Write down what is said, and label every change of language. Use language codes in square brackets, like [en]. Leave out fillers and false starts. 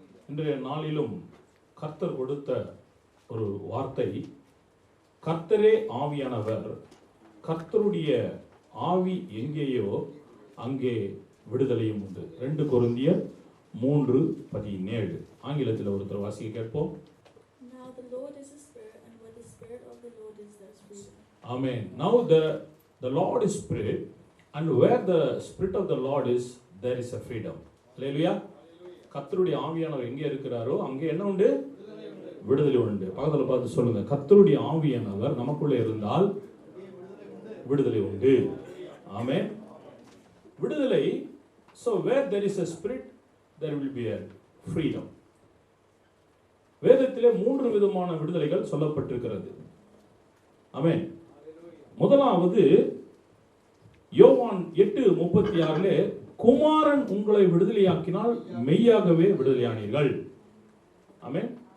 [ta] இன்றைய நாளிலும் கர்த்தர் கொடுத்த ஒரு வார்த்தை, கர்த்தரே ஆவியானவர், கர்த்தருடைய ஆவி எங்கேயோ அங்கே விடுதலையும் உண்டு. 2 கொரிந்தியர் 3:17. ஆங்கிலத்தில் ஒருத்தர் வாசிக்க கேட்போம். [en] Now the Lord is a spirit, and where the spirit of the Lord is, there is freedom. Amen. Now the Lord is spirit, and where the spirit of the Lord is, there is a freedom. Hallelujah. [ta] கர்த்தருடைய ஆவியானவர் எங்கே இருக்கிறாரோ அங்கே என்ன உண்டு? விடுதலை உண்டு. பக்கத்துல பார்த்து சொல்லுங்க, கர்த்தருடைய ஆவியானவர் நமக்குள்ளே இருந்தால் விடுதலை உண்டு. ஆமென். விடுதலை. [en] So where there is a spirit, there will be a freedom. [ta] வேதத்திலே 3 விதமான விடுதலைகள் சொல்லப்பட்டிருக்கிறது. ஆமென். முதலாவது யோவான் 8:36 குமாரன் உங்களை விடுதலையாக்கினால் மெய்யாகவே விடுதலையானீர்கள். ஆமென்.